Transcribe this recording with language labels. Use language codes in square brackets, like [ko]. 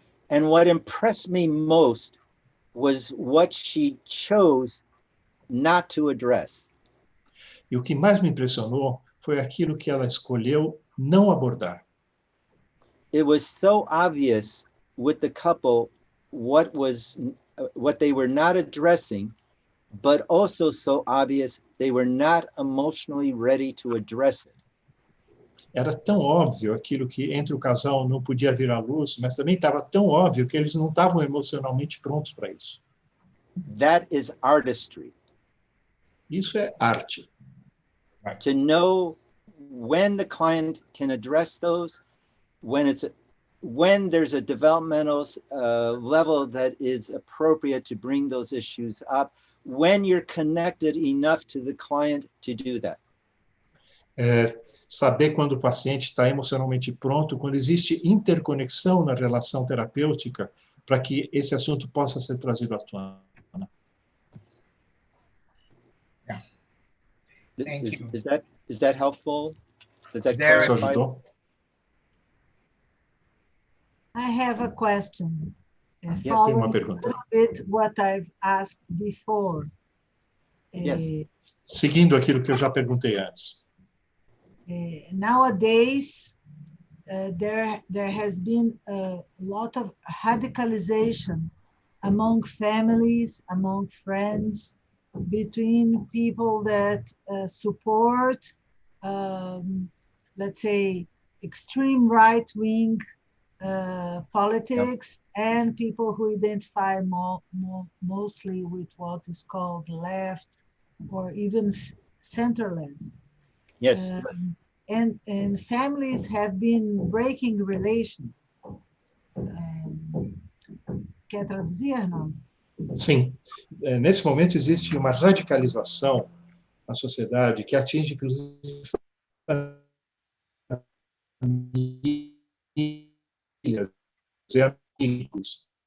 [en] And what impressed me most was what she chose not to address. [pt] E o que mais me impressionou foi aquilo que ela escolheu não abordar. [en] It was so obvious with the couple what they were not addressing, but also so obvious they were not emotionally ready to address it. [pt] Era tão óbvio aquilo que entre o casal não podia vir à luz, mas também estava tão óbvio que eles não estavam emocionalmente prontos para isso. [en] That is artistry. [pt] Isso é arte. [en] To know when the client can address those, when there's a developmental level that is appropriate to bring those issues up, when you're connected enough to the client to do that. [pt] Saber quando o paciente está emocionalmente pronto, quando existe interconexão na relação terapêutica, para que esse assunto possa ser trazido à tona. [en] Thank you. Is that helpful? Does that Very. [pt] Isso [en] clarify? [pt] ajudou? [en] I have a question. [pt] Tem uma [en] Following [pt] pergunta. [en] a bit what I've asked before. Yes. [pt] Seguindo aquilo que eu já perguntei antes. [en] Nowadays, there has been a lot of radicalization among families, among friends, between people that support, let's say, extreme right-wing politics, and people who identify mostly with what is called left or even center-left. Yes. And families have been breaking relations. [pt] Quer traduzir, não? Sim. Nesse momento existe uma radicalização na sociedade que atinge, inclusive, famílias e amigos.